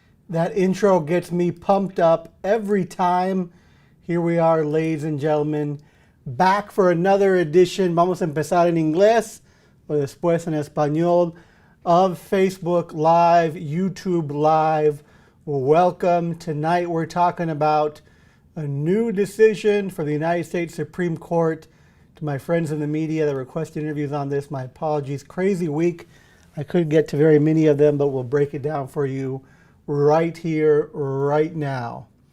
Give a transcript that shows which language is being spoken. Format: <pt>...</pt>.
<en>That intro gets me pumped up every time. Here we are, ladies and gentlemen, back for another edition.</en> <es>Vamos a empezar en inglés o después en español</es> <en>of Facebook Live, YouTube Live. Welcome. Tonight we're talking about a new decision for the United States Supreme Court. To my friends in the media that requested interviews on this, my apologies. Crazy week. I couldn't get to very many of them, but we'll break it down for you right here, right now.</en>